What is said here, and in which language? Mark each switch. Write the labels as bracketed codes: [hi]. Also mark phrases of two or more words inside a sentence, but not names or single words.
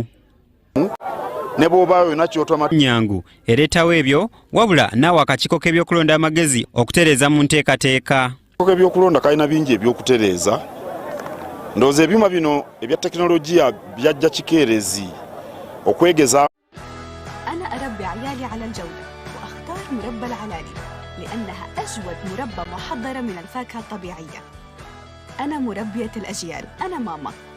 [lg] Ne bw'obaayo yonna ky'otama nyangu ereetawo ebyo wabula naawe akakiiko k'ebyokulonda amagezi okutereeza mu nteekateeka. Ebyokulonda kalina bingi ebyokutereeza. Ndowooza ebyuma bino ebya tekinologiya byajja kikeerezi okwegeza. [ar] أنا أربي عيالي على الجودة وأختار مربى العلالي لأنها أجود مربى محضرة من الفاكهة الطبيعية. أنا مربية الأجيال، أنا ماما.